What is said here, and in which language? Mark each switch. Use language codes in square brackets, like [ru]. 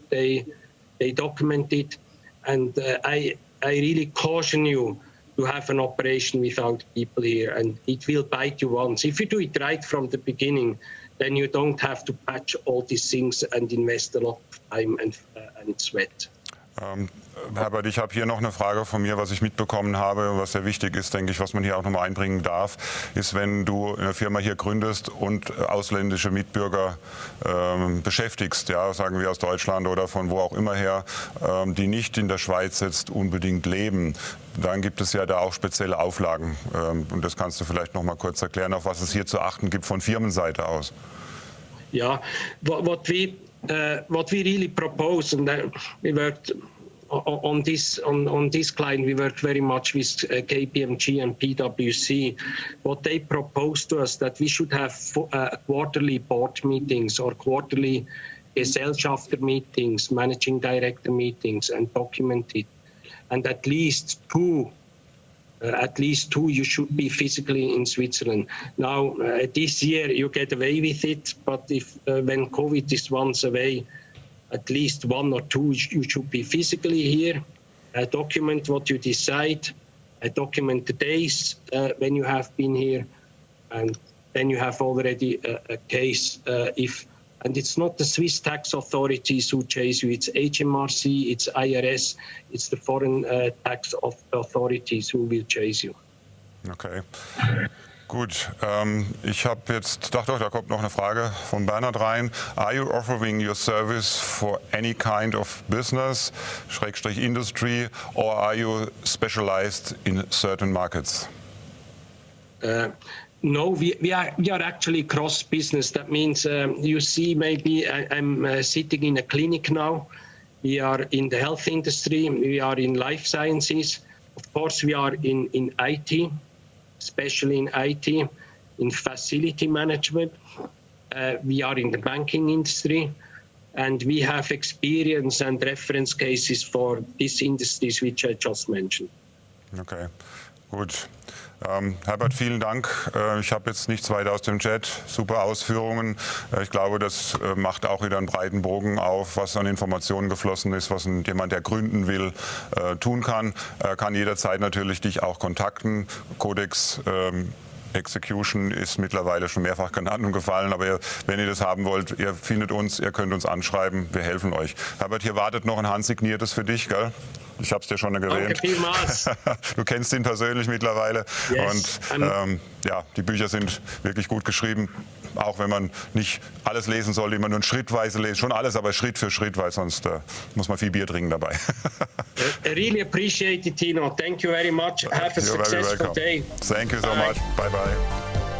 [en] They document it, and I really caution you to have an operation without people here, and it will bite you once. If you do it right from the beginning, then you don't have to patch all these things and invest a lot of time and sweat. [de] Herbert, ich habe hier noch eine Frage von mir, was ich mitbekommen habe, was sehr wichtig ist, denke ich, was man hier auch nochmal einbringen darf, ist, wenn du eine Firma hier gründest und ausländische Mitbürger beschäftigst, ja, sagen wir aus Deutschland oder von wo auch immer her, die nicht in der Schweiz jetzt unbedingt leben, dann gibt es ja da auch spezielle Auflagen. Und das kannst du vielleicht noch mal kurz erklären, auf was es hier zu achten gibt von Firmenseite aus. [en] Yeah, what we really propose, and we worked on this client. We worked very much with KPMG and PwC. What they proposed to us that we should have quarterly board meetings or quarterly Gesellschafter meetings, managing director meetings, and document it. And at least two, you should be physically in Switzerland. Now, this year you get away with it, but if when COVID is once away, at least 1 or 2 you should be physically here. Document what you decide. Document the days when you have been here, and then you have already a case if. And it's not the Swiss tax authorities who chase you, it's HMRC, it's IRS, it's the foreign tax authorities who will chase you. Okay. [de] Gut, ich habe jetzt, da kommt noch eine Frage von Bernhard rein. [en] Are you offering your service for any kind of business, / industry, or are you specialized in certain markets? No, we are actually cross business. That means you see, maybe I'm sitting in a clinic now. We are in the health industry. We are in life sciences. Of course, we are in IT, especially in IT, in facility management. We are in the banking industry, and we have experience and reference cases for these industries which I just mentioned. [de] Okay, gut. Herbert, vielen Dank. Ich habe jetzt nichts weiter aus dem Chat. Super Ausführungen. Ich glaube, das macht auch wieder einen breiten Bogen auf, was an Informationen geflossen ist, was jemand, der gründen will, tun kann. Er kann jederzeit natürlich dich auch kontakten. Codex Execution ist mittlerweile schon mehrfach genannt und gefallen, aber wenn ihr das haben wollt, ihr findet uns, ihr könnt uns anschreiben, wir helfen euch. Herbert, hier wartet noch ein handsigniertes für dich, gell? Ich habe es dir schon erwähnt. Danke vielmals. Du kennst ihn persönlich mittlerweile. [en] Yes. [de] Und ja, die Bücher sind wirklich gut geschrieben, auch wenn man nicht alles lesen soll, immer nur schrittweise lesen, schon alles, aber Schritt für Schritt, weil sonst muss man viel Bier trinken dabei. [en] I really appreciate it, Tino. Thank you very much. Have a successful day. Thank you so much. Bye bye.